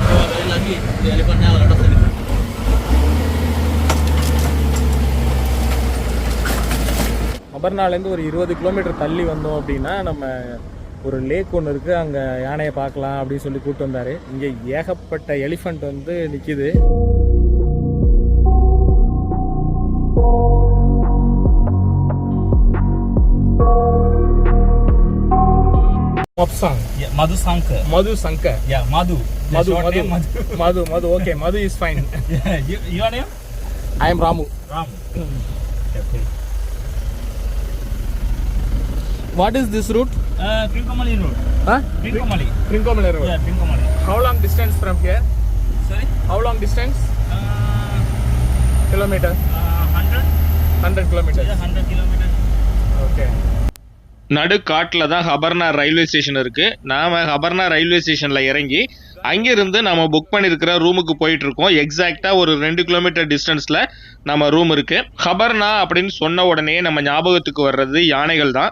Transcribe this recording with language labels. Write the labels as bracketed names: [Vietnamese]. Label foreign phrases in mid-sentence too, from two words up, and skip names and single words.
[Tamil] அபர்னாலேருந்து ஒரு 20 கிலோமீட்டர் தள்ளி வந்தோம் அப்படின்னா நம்ம ஒரு லேக் ஒன்று இருக்குது, அங்கே யானையை பார்க்கலாம் அப்படின்னு சொல்லி கூப்பிட்டு வந்தார். இங்கே ஏகப்பட்ட எலிஃபண்ட் வந்து நிற்கிது. [English] Madhu Sankar. Madhu Sankar. Yeah, Madhu. Madhu. Okay, Madhu is fine. Your name? I am Ramu. Ramu. Okay. What is this route? Trincomalee Road. Huh? Trincomalee. Trincomalee Road. Yeah, Trincomalee. How long distance from here? Sorry? How long distance? Kilometer? 100 kilometers. Yeah, 100 kilometers. Okay. [Tamil] நடு காட்டில் தான் ஹபர்னா [English] railway station [Tamil] இருக்குது. நாம் ஹபர்னா [English] railway stationil [Tamil] இறங்கி அங்கேருந்து நம்ம புக் பண்ணியிருக்கிற ரூமுக்கு போயிட்டுருக்கோம். எக்ஸாக்டாக ஒரு 2 கிலோமீட்டர் டிஸ்டன்ஸில் நம்ம ரூம் இருக்குது. ஹபர்னா அப்படின்னு சொன்ன உடனே நம்ம ஞாபகத்துக்கு வர்றது யானைகள் தான்.